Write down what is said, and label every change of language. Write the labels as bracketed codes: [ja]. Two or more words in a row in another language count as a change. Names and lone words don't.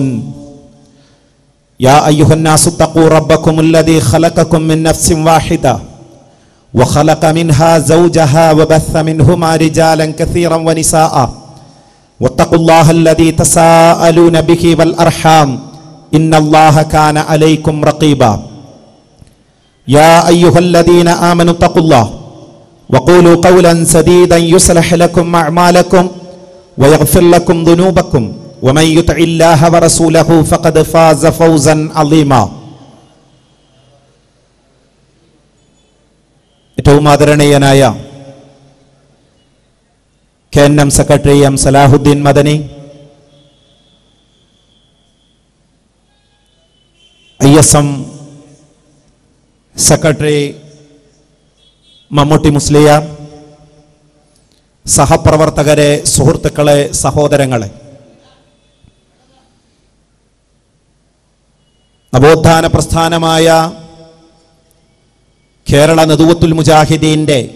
[ar] يا أيها الناس اتقوا ربكم الذي خلقكم من نفس واحدة وخلق منها زوجها وبث منهما رجالا كثيرا ونساء واتقوا الله الذي تساءلون به والأرحام إن الله كان عليكم رقيبا. يا أيها الذين آمنوا اتقوا الله وقولوا قولا سديدا يصلح لكم أعمالكم ويغفر لكم ذنوبكم ومن يطع الله ورسوله فقد فاز فوزا عظيما. [ml] ഏറ്റവും ആദരണീയനായ KNM സെക്രട്ടറി എം സലാഹുദ്ദീൻ മദനി, ISM സെക്രട്ടറി മമ്മൂട്ടി മുസ്ലിയാർ, സഹപ്രവർത്തകരെ, സുഹൃത്തുക്കളെ, സഹോദരങ്ങളെ, നവോത്ഥാന പ്രസ്ഥാനമായ കേരള നദുവത്തുൽ മുജാഹിദീൻ്റെ